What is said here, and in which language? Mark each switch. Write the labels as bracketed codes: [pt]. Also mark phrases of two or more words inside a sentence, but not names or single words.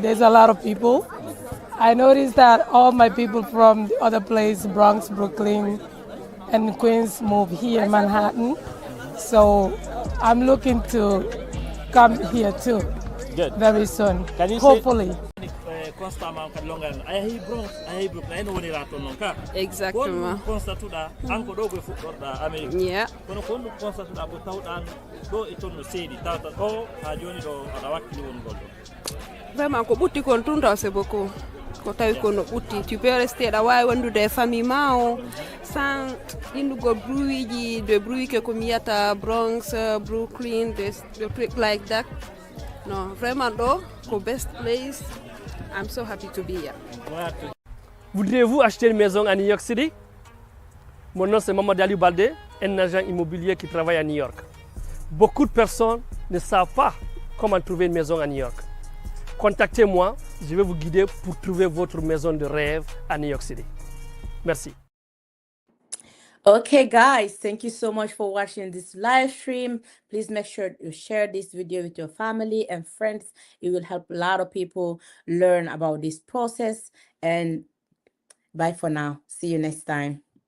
[en] There's a lot of people. I noticed that all my people from the other place, Bronx, Brooklyn, and Queens, move here in Manhattan. So I'm looking to come here too. Good. Very soon. Can you hopefully. [ff] Constamment kadlongan ay Bronx ay Brooklyn no woni raton non ka [fr] Exactement. [ff] constatuda anko do go fuɗɗorɗa Amerique [en] Yeah. [ff] kono kon constatuda ko tawɗan do e tonno seedi tawta o ha joni ɗo aɗa wakkili won golɗo Vraiment ko ɓutti kon tun taw [fr] c'est beaucoup. [ff] Ko tawi ko no ɓutti. [fr] Tu peux rester [ff] ɗa wawi wandude e famille ma o sans innugo bruit ji [fr] de bruit que [ff] ko mi yiyata Bronx, Brooklyn, [en] the trucs like that. [ff] No, vraiment ɗo ko [en] best place. I'm so happy to be here. [fr] Voudriez-vous acheter une maison à New York City? Mon nom c'est Mamadou Aliou Balde, un agent immobilier qui travaille à New York. Beaucoup de personnes ne savent pas comment trouver une maison à New York. Contactez-moi, je vais vous guider pour trouver votre maison de rêve à New York City. Merci. [en] Okay, guys, thank you so much for watching this live stream. Please make sure you share this video with your family and friends. It will help a lot of people learn about this process. And bye for now. See you next time.